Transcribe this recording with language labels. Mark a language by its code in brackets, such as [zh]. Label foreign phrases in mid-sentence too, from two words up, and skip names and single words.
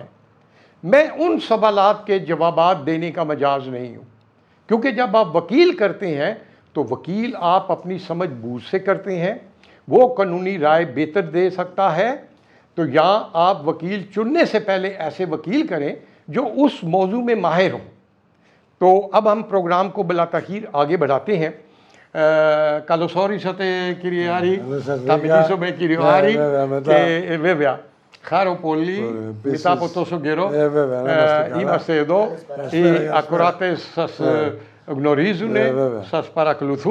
[ur] میں ان سوالات کے جوابات دینے کا مجاز نہیں ہوں، کیونکہ جب آپ وکیل کرتے ہیں تو وکیل آپ اپنی سمجھ بوجھ سے کرتے ہیں، وہ قانونی رائے بہتر دے سکتا ہے. تو یہاں آپ وکیل چننے سے پہلے ایسے وکیل کریں جو اس موضوع میں ماہر ہوں. تو اب ہم پروگرام کو بلا تاخیر آگے بڑھاتے ہیں. [el] Καλωσόρισα κύριε Άρη, θα μιλήσουμε κύριο Άρη και βέβαια χάρω πολύ μετά από τόσο καιρό. Είμαστε εδώ, οι ακροατές σας γνωρίζουν, σας παρακολουθούν.